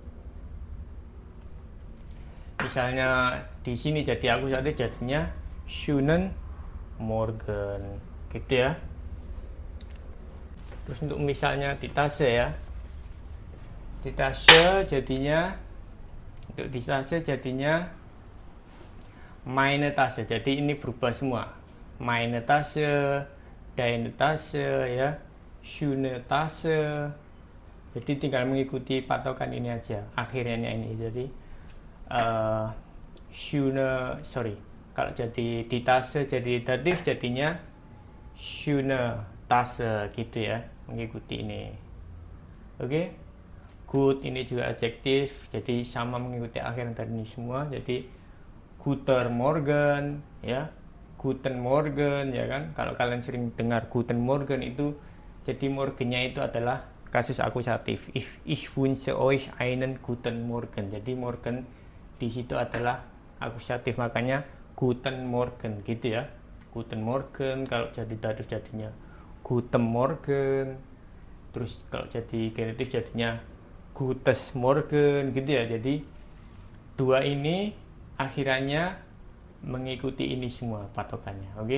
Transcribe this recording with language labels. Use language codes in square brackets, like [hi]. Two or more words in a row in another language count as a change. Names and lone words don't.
[id] Misalnya di sini jadi akusatif, jadinya [de] schönen Morgen [id] gitu ya. Terus untuk misalnya di Tasche ya, di Tasche jadinya, untuk di Tasche jadinya [de] meine Tasche, [id] jadi ini berubah semua, [de] meine Tasche, deine Tasche ya, schöne Tasche. [id] Jadi tinggal mengikuti patokan ini aja, akhirnya ini. Jadi schöne, sorry, kalau jadi di Tasche jadi datif, jadinya [de] schöne Tasche [id] gitu ya, mengikuti ini. Oke. Good ini juga adjektif, jadi sama mengikuti akhir dari ini semua. Jadi [de] Guten Morgen [id] ya, [de] Guten Morgen [id] ya kan. Kalau kalian sering dengar [de] Guten Morgen [id] itu, jadi morgennya itu adalah kasus akusatif. [de] Ich wünsche euch einen guten Morgen. [id] Jadi morgen di situ adalah akusatif, makanya [de] Guten Morgen [id] gitu ya. [de] Guten Morgen. [id] Kalau jadi datif jadinya [de] Guten Morgen. [id] Terus kalau jadi genitif jadinya [de] Gutes Morgen [id] gitu ya. Jadi dua ini akhirannya mengikuti ini semua patokannya, oke?